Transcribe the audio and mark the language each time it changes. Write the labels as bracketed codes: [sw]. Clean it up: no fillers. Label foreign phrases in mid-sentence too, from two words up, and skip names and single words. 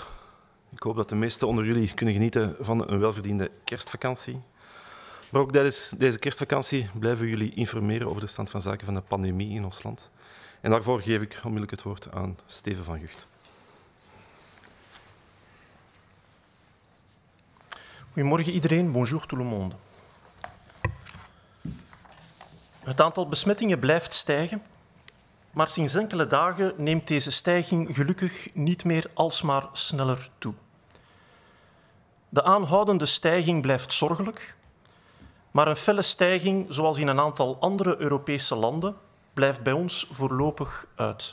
[nl] Ik hoop dat de meesten onder jullie kunnen genieten van een welverdiende kerstvakantie. Maar ook tijdens deze kerstvakantie blijven we jullie informeren over de stand van zaken van de pandemie in ons land. En daarvoor geef ik onmiddellijk het woord aan Steven van Gucht. Goedemorgen iedereen, [fr] bonjour tout le monde. [nl] Het aantal besmettingen blijft stijgen, maar sinds enkele dagen neemt deze stijging gelukkig niet meer alsmaar sneller toe. De aanhoudende stijging blijft zorgelijk, maar een felle stijging, zoals in een aantal andere Europese landen, blijft bij ons voorlopig uit.